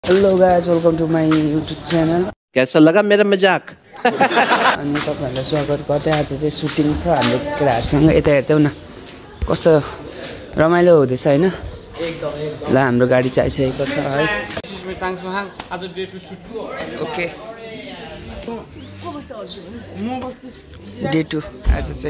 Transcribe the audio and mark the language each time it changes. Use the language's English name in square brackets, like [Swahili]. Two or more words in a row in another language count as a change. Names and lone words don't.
[English] Hello guys, welcome to my YouTube channel. [Hindi] कैसा लगा मेरा मजाक? [Nepali] अनि तपाईहरुलाई स्वागत गर्दै आज चाहिँ सुटिङ छ हाम्रो केटाहरुसँग। यता हेर्दै न कस्तो रमाइलो हुँदैछ हैन? एकदम ल हाम्रो गाडी चाहिँ आइसकेको छ है। आज [English] day two shoot okay day two [Nepali] आज चाहिँ